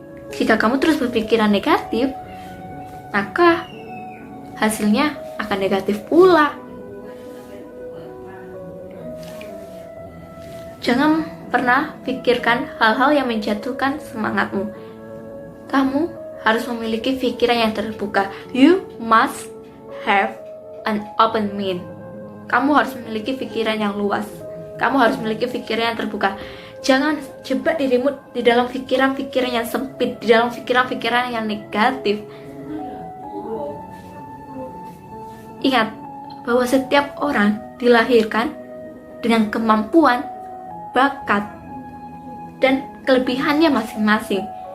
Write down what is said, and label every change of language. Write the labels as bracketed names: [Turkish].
[Indonesian] Jika kamu terus berpikiran negatif, maka hasilnya akan negatif pula. Jangan pernah pikirkan hal-hal yang menjatuhkan semangatmu. Kamu harus memiliki pikiran yang terbuka. [English] You must have an open mind. [Indonesian] Kamu harus memiliki pikiran yang luas. Kamu harus memiliki pikiran yang terbuka. Jangan jebak dirimu di dalam pikiran-pikiran yang sempit, di dalam pikiran-pikiran yang negatif. Ingat bahwa setiap orang dilahirkan dengan kemampuan, bakat, dan kelebihannya masing-masing.